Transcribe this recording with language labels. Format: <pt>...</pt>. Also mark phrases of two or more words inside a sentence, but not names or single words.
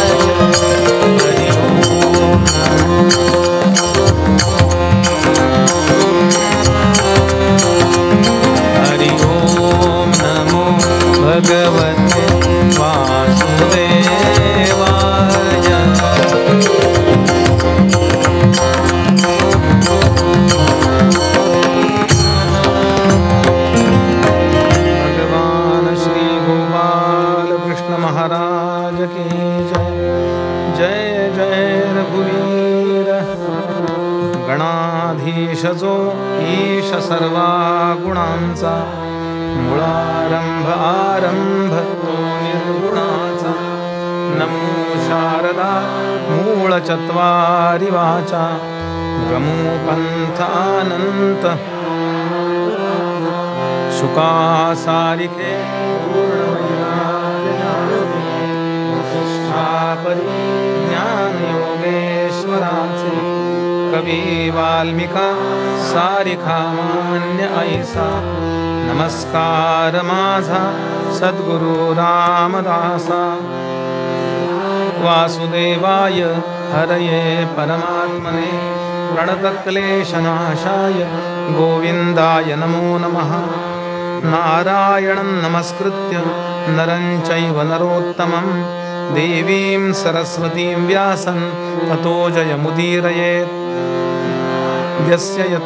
<sa>हरि ओम हरि ओम नमो भगवते वासुदेवाय।</sa> <hi>भगवान श्री गोपाल कृष्ण महाराज की जय। जय जय रघुवीर।</hi> <mr>गणाधीश जो ईश सर्वा गुणांचा। मुळारंभ आरंभ तो निर्गुणाचा। नमो शारदा मूलचत्वारि वाचा गमो पंथानंत शुका सारिके ज्ञान योगेश्वराचे कवी वाल्मिका सारिखा मान्य ऐसा नमस्कार माझा सद्गुरु रामदासा</mr> <sa>वासुदेवाय हरये परमात्मने प्रणतक्लेशनाशाय गोविंदाय नमो नमः नारायणं नमस्कृत्य नरं चैव नरोत्तमं देवीं सरस्वतीं व्यासं ततो जयमुदीरयेत् यस्य</sa>